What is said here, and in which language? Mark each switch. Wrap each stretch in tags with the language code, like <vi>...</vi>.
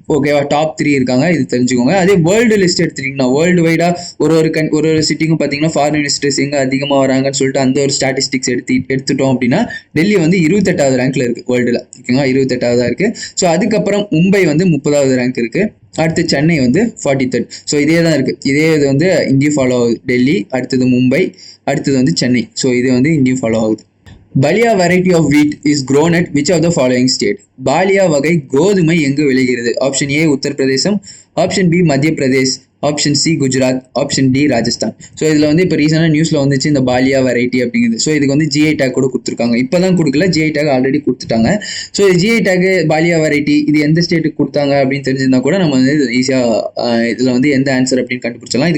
<ta>ஓகேவா, டாப் 3 இருக்காங்க, இது தெரிஞ்சுக்கோங்க. அதே வேர்ல்டு லிஸ்ட் எடுத்துட்டீங்கன்னா வேர்ல்டு வைடா ஒரு சிட்டிக்கும் பார்த்தீங்கன்னா ஃபாரின் விசிட்டர்ஸ் எங்கே அதிகமாக வராங்கன்னு சொல்லிட்டு அந்த ஒரு ஸ்டாட்டிஸ்டிக்ஸ் எடுத்துட்டோம் அப்படின்னா டெல்லி வந்து 28வது ரேங்க்ல இருக்கு வேர்ல்டுல. ஓகேங்களா, 28வது இருக்கு. ஸோ அதுக்கப்புறம் மும்பை வந்து 30வது ரேங்க் இருக்கு. அடுத்து சென்னை வந்து 43rd. ஸோ இதே தான் இருக்கு. இதே இது வந்து இங்கேயும் ஃபாலோ ஆகுது. டெல்லி, அடுத்தது மும்பை, அடுத்தது வந்து சென்னை. ஸோ இது வந்து இங்கேயும் ஃபாலோ ஆகுது.</ta> <en>Bhalia variety of wheat is grown at which of the following state?</en> <ta>Ballia வகை கோதுமை எங்கு விளைகிறது? Option A Uttar Pradesh, option B மத்திய Pradesh, option C Gujarat, option D Rajasthan. So இதில் வந்து இப்போ ரீசெண்டாக நியூஸில் வந்துச்சு இந்த பாலியா வெரைட்டி அப்படிங்கிறது. ஸோ இதுக்கு வந்து ஜிஐ டேக் கூட கொடுத்துருக்காங்க. இப்போ தான் கொடுக்கல, ஜிஐ டேக் ஆல்ரெடி கொடுத்துட்டாங்க. So GI take Ballia variety இது எந்த ஸ்டேட்டுக்கு கொடுத்தாங்க அப்படின்னு தெரிஞ்சிருந்தா கூட நம்ம வந்து ஈஸியாக இதில் வந்து எந்த ஆன்சர் அப்படின்னு கண்டுபிடிச்சலாம்.</ta>